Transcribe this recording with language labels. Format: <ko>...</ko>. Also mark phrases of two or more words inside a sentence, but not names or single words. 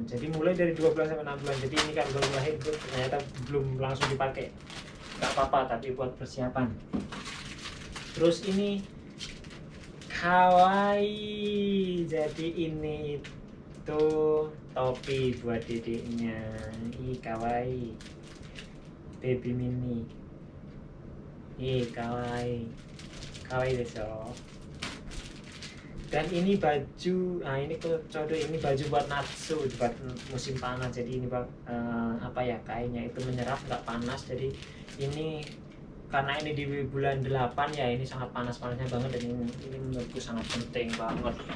<id>Jadi mulai dari 2 bulan sampai 6 bulan. Jadi ini kan belum lahir, ternyata belum langsung dipakai. Enggak apa-apa, tapi buat persiapan. Terus ini kawaii. Jadi ini itu topi buat dedeknya. Ih, kawaii.</id> <en>Baby mini.</en> <id>Ih, kawaii.</id> <ja>可愛いです.</ja> <id>Dan ini baju, nah ini kode ini baju buat Natsu, buat musim panas. Jadi ini apa ya, kainnya itu menyerap, nggak panas. Jadi ini karena ini di bulan 8 ya, ini sangat panas-panasnya banget, dan ini menurutku sangat penting banget.</id>